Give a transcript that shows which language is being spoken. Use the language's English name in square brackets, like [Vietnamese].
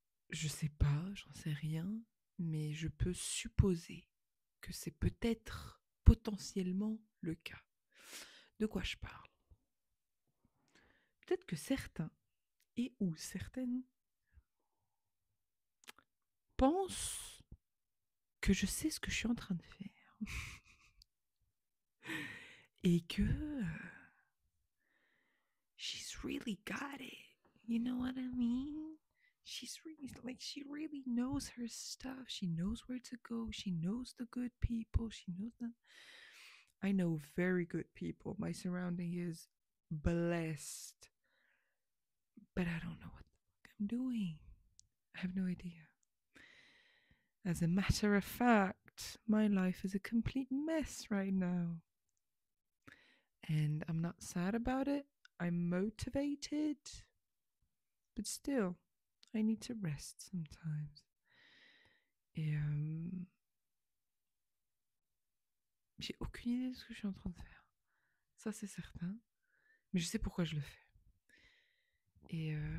[French] Je sais pas, j'en sais rien, mais je peux supposer que c'est peut-être potentiellement le cas. De quoi je parle? Peut-être que certains et ou certaines pensent que je sais ce que je suis en train de faire. Et que [English] she's really got it. You know what I mean? She's really she really knows her stuff. She knows where to go. She knows the good people. She knows them. I know very good people. My surrounding is blessed. But I don't know what the fuck I'm doing. I have no idea. As a matter of fact, my life is a complete mess right now. And I'm not sad about it. I'm motivated. But still, I need to rest sometimes. [French] Et j'ai aucune idée de ce que je suis en train de faire. Ça, c'est certain. Mais je sais pourquoi je le fais. Et